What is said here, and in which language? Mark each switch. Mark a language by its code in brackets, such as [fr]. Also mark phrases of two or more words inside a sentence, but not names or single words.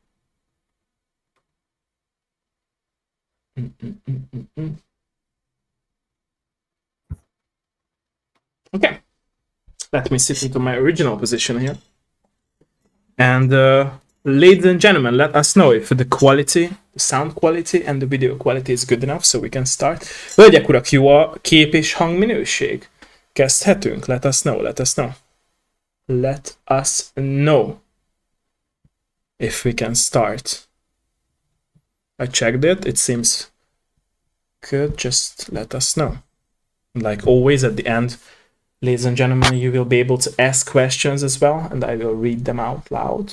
[en] Okay, let me sit into my original position here. And ladies and gentlemen, let us know if the quality, the sound quality and the video quality is good enough so we can start. [hu] Hölgyek, urak, jó a kép és hangminőség? Kezdhetünk? [en] Let us know. Let us know if we can start. I checked it. It seems good. Just let us know. Like always at the end, ladies and gentlemen, you will be able to ask questions as well, and I will read them out loud.